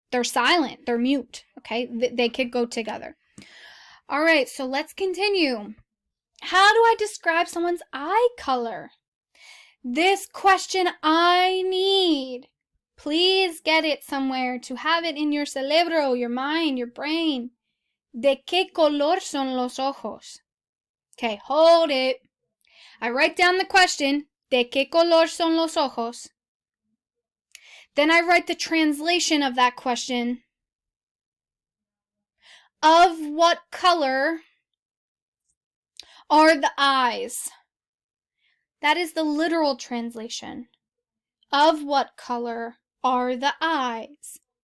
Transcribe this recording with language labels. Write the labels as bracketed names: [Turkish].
[English] They're silent. They're mute. Okay? They could go together. All right, so let's continue. How do I describe someone's eye color? This question I need. Please get it somewhere to have it in your cerebro, your mind, your brain. [Spanish] ¿De qué color son los ojos? [English] Okay, hold it. I write down the question. [Spanish] ¿De qué color son los ojos? [English] Then I write the translation of that question. Of what color are the eyes? That is the literal translation. Of what color are the eyes?